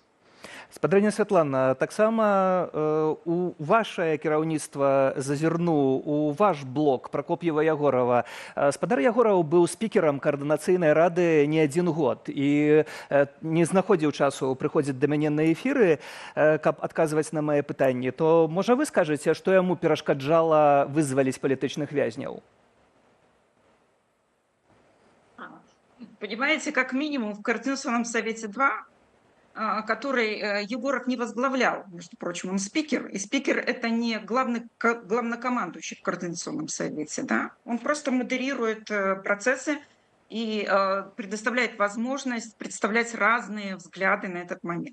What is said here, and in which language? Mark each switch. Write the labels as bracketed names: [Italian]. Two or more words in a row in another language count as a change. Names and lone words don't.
[Belarusian] Спадарня Святлана, таксама у вашае кіраўніцтва зазірну, у ваш блок Пракоп'ева Ягорова. Спадар Ягораў быў спікерам каардынацыйнай рады не адзін год і не знаходзіў часу прыходзіць да мяне на эфіры, каб адказваць на мае пытанні. То, можа, вы скажаце, што яму перашкаджала вызваліць палітычных вязняў? [Russian] Понимаете, как минимум в Координационном совете 2, который Егоров не возглавлял, между прочим, он спикер, и спикер это не главнокомандующий в Координационном совете, да? Он просто модерирует процессы и предоставляет возможность представлять разные взгляды на этот момент.